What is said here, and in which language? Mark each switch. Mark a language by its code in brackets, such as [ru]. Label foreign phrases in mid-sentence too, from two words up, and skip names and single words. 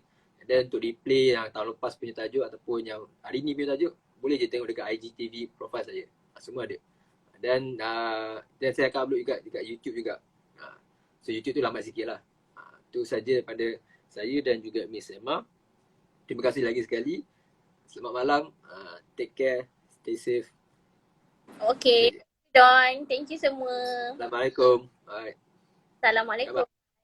[ms] Dan untuk replay yang tahun lepas punya tajuk ataupun yang hari ni punya tajuk, boleh je tengok dekat IGTV profile saya. Semua ada. Dan saya akan upload juga dekat YouTube juga. So YouTube tu lambat sikit lah. Tu saja daripada saya dan juga Miss Emma. Terima kasih lagi sekali. Selamat malam. [en] Take care. Stay safe. Okay. Don. Thank you semua. [ms] Assalamualaikum. Bye. Assalamualaikum.